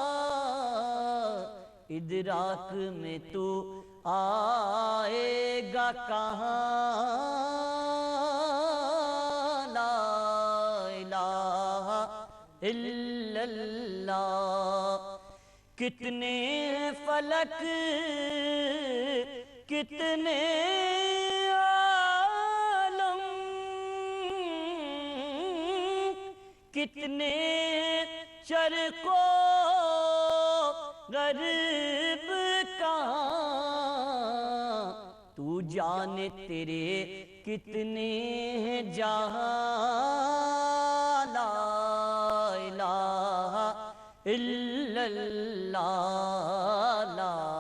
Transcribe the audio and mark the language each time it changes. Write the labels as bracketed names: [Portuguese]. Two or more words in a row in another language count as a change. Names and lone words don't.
[Urdu] ادراک میں تو آئے گا کہاں، [Arabic] لا الہ الا اللہ. [Urdu] کتنے فلک کتنے عالم، کتنے شرق و غرب کہاں، تو جانے تیرے کتنے جہاں، [Arabic] لا الہ الا اللہ، [Urdu] لا